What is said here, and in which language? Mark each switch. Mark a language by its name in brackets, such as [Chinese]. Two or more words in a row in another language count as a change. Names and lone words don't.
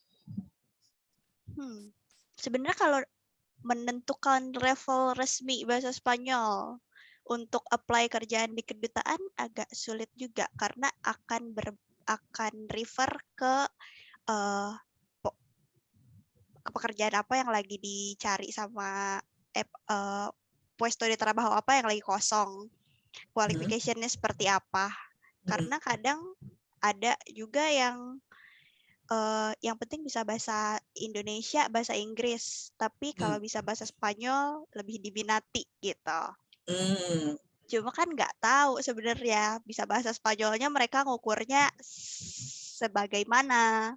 [Indonesian] Sebenarnya kalau menentukan level resmi bahasa Spanyol untuk apply kerjaan di kedutaan agak sulit juga karena akan refer ke pekerjaan apa yang lagi dicari sama [Spanish] puesto de trabajo [Indonesian] apa yang lagi kosong, qualification-nya seperti apa. Karena kadang ada juga yang penting bisa bahasa Indonesia, bahasa Inggris, tapi kalau bisa bahasa Spanyol lebih diminati gitu. Cuma kan nggak tahu sebenarnya bisa bahasa Spanyolnya mereka ngukurnya sebagaimana.